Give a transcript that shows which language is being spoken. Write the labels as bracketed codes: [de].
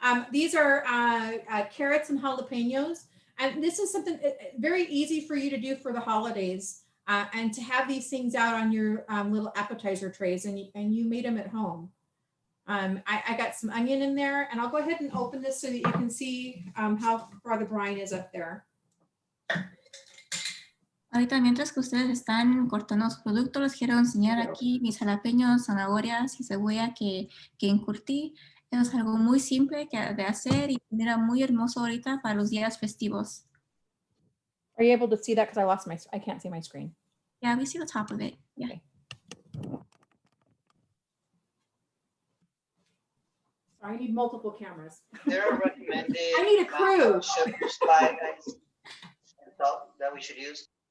[en] These are carrots and jalapenos. And this is something very easy for you to do for the holidays and to have these things out on your little appetizer trays, and you made them at home. I got some onion in there, and I'll go ahead and open this so that you can see how far the brine is up there. [es] Ahorita mientras que ustedes están cortando los productos, les quiero enseñar aquí mis jalapeños, zanahorias y cebolla que encurtí. Eso es algo muy simple de hacer y mira muy hermoso ahorita para los días festivos. [en] Are you able to see that? Because I can't see my screen. Yeah, we see the top of it. Yeah. Okay. Sorry, I need multiple cameras. There are recommended. I need a crew. Sugar, spice, and salt that we should use.